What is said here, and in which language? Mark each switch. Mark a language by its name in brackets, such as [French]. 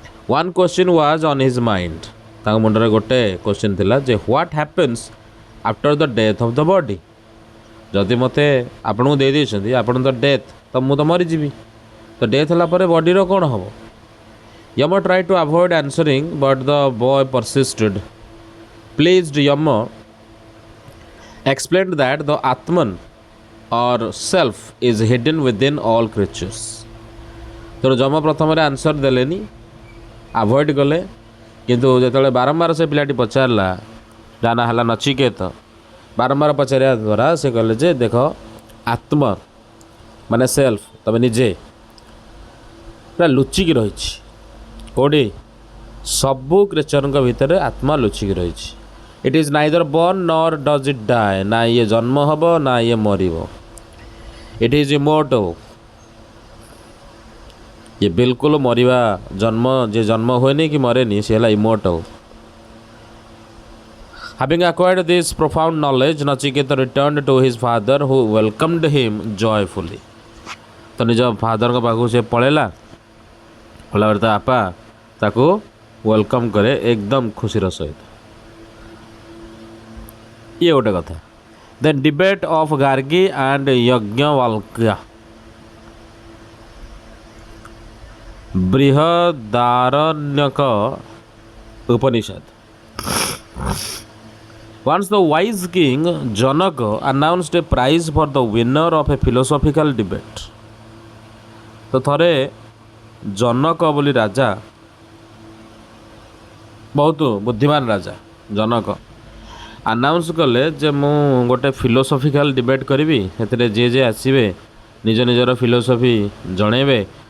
[English] One question was on his mind. [Odia] ତାଙ୍କ ମୁଣ୍ଡରେ ଗୋଟେ କ୍ୱେଶ୍ଚିନ୍ ଥିଲା ଯେ [English] What happens after the death of the body. [Odia] ଯଦି ମୋତେ ଆପଣଙ୍କୁ ଦେଇଦେଇଛନ୍ତି, ଆପଣ ତ ଡେଥ୍, ତ ମୁଁ ତ ମରିଯିବି, ତ ଡେଥ୍ ହେଲା ପରେ ବଡ଼ିର କ'ଣ ହେବ? [English] Yama try to avoid answering but the boy persisted. Pleased Yama explained that the Atman or self is hidden within all creatures. [Odia] ତେଣୁ ଯମ ପ୍ରଥମରେ ଆନ୍ସର ଦେଲେନି, ଆଭଏଡ଼ କଲେ। କିନ୍ତୁ ଯେତେବେଳେ ବାରମ୍ବାର ସେ ପିଲାଟି ପଚାରିଲା, ଯାହା ନାଁ ହେଲା ନଚିକେତ, ବାରମ୍ବାର ପଚାରିବା ଦ୍ୱାରା ସେ କହିଲେ ଯେ ଦେଖ, ଆତ୍ମ ମାନେ ସେଲ୍ଫ, ତମେ ନିଜେ ପୁରା ଲୁଚିକି ରହିଛି। କେଉଁଠି? ସବୁ କ୍ରିଏଚରଙ୍କ ଭିତରେ ଆତ୍ମା ଲୁଚିକି ରହିଛି। [English] It is neither born nor does it die. [Odia] ନା ଇଏ ଜନ୍ମ ହେବ ନା ଇଏ ମରିବ। [English] It is immortal. [Odia] ଇଏ ବିଲକୁଲ ମରିବା, ଯିଏ ଜନ୍ମ ହୁଏନି କି ମରେନି, ସେ ହେଲା ଇମୋର୍ଟାଲ୍। [English] Having acquired this profound knowledge, Nachiketa returned to his father who welcomed him joyfully. [Odia] ତ ନିଜ ଫାଦରଙ୍କ ପାଖକୁ ସେ ପଳେଇଲା। ପଳେଇଲା ପରେ ତା ବାପା ତାକୁ ୱେଲକମ୍ କରେ ଏକଦମ ଖୁସିର ସହିତ। ଇଏ ଗୋଟେ କଥା। [English] Then debate of Gargi and Yajnavalkya. [Odia] ବୃହଦାରଣ୍ୟକ Upanishad. [English] Once the wise king Janaka announced a prize for the winner of a philosophical debate. [Odia] ତ ଥରେ ଜନକ ବୋଲି ରାଜା, ବହୁତ ବୁଦ୍ଧିମାନ ରାଜା ଜନକ, ଆନାଉନ୍ସ କଲେ ଯେ ମୁଁ ଗୋଟେ ଫିଲୋସଫିକାଲ ଡିବେଟ୍ କରିବି। ସେଥିରେ ଯିଏ ଆସିବେ ନିଜ ନିଜର ଫିଲୋସଫି ଜଣେଇବେ।